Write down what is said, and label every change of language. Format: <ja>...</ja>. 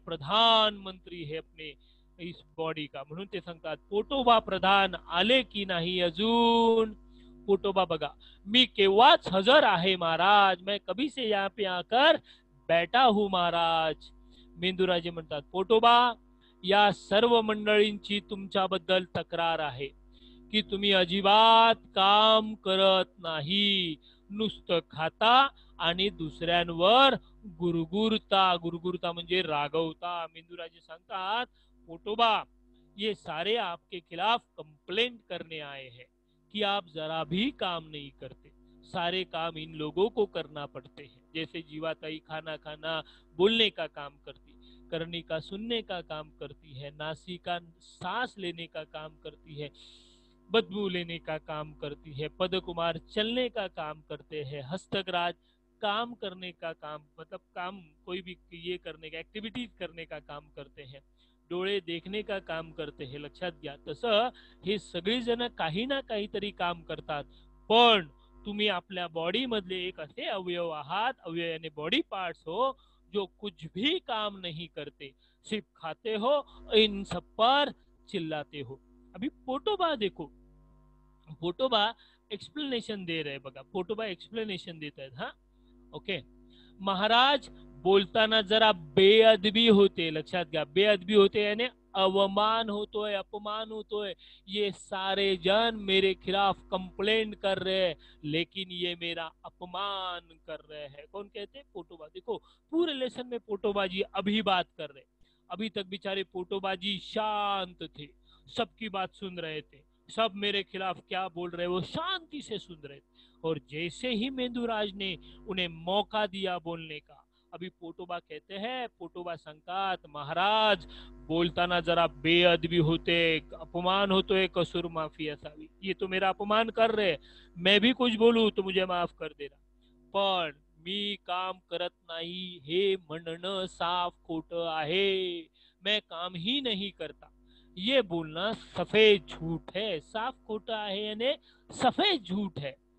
<hi>प्रधानमंत्री है अपने इस बॉडी का.</hi> <mr>म्हणून ते सांगतात, पोटोबा प्रधान आले की नाही अजून? पोटोबा बघा, मी केव्हाच हजर आहे महाराज,</mr> <hi>मैं कभी से यहाँ पे आकर बैठा हूँ महाराज.</hi> <mr>मेंदूराजे म्हणतात, पोटोबा, या सर्व मंडळींची तुमच्याबद्दल तक्रार आहे की तुम्ही अजिबात काम करत नाही, नुसतं खाता आणि दुसऱ्यांवर गुरगुरता म्हणजे रागवता. मेंदूराजे सांगतात,</mr> <hi>पोटोबा, ये सारे आपके खिलाफ कंप्लेंट करने आए हैं कि आप जरा भी काम नहीं करते, सारे काम इन लोगों को करना पड़ते हैं. जैसे जीवाताई खाना खाना बोलने का काम करती, कर्णिका सुनने का काम करती है, नासिका सांस लेने का काम करती है, बदबू लेने का काम करती है, पदकुमार चलने का काम करते हैं, हस्तकराज काम करने का काम, मतलब काम कोई भी ये करने का, ऍक्टिव्हिटीज करने का काम करते हैं, डोळे देखने का काम करते हैं.</hi> <mr>लक्षात घ्या, तसं हे सगळी जण काही ना काहीतरी काम करतात. पण तुम्ही आपल्या बॉडी मधले एक असे अवयव आहात,</mr> <hi>अवयव यानी बॉडी पार्ट्स हो, जो कुछ भी काम नहीं करते, सिर्फ खाते हो, इन सब पर चिल्लाते हो. अभी पोटोबा देखो, पोटोबा एक्सप्लेनेशन दे रहे बघा,</hi> <mr>पोटोबा एक्सप्लेनेशन देत आहेत. हा, ओके. महाराज बोलताना जरा बेअदबी होते. लक्षात घ्या, बेअदबी होते यानी अवमान होतोय, अपमान होतोय.</mr> <hi>ये सारे जन मेरे खिलाफ कंप्लेंट कर रहे हैं, लेकिन ये मेरा अपमान कर रहे हैं. कौन कहते हैं? पोटोबा. देखो, पूरे लेसन में पोटोबा जी अभी बात कर रहे. अभी तक बेचारे पोटोबा जी शांत थे, सबकी बात सुन रहे थे, सब मेरे खिलाफ क्या बोल रहे वो शांति से सुन रहे थे. और जैसे ही मेंदूराज ने उन्हें मौका दिया बोलने का, अभी पोटोबा कहते हैं,</hi> <mr>पोटोबा सांगतात, महाराज बोलताना जरा बेअदबी होते, अपमान होतोय, कसूर माफी असावी.</mr> <hi>ये तो मेरा अपमान कर रहे, मैं भी कुछ बोलू तो मुझे माफ कर देना,</hi> <mr>पण मी काम करत नाही हे म्हणणं साफ खोटं आहे.</mr> <hi>मैं काम ही नहीं करता, ये बोलना सफेद झूठ है. साफ खोटा है यानी सफेद झूठ है.</hi>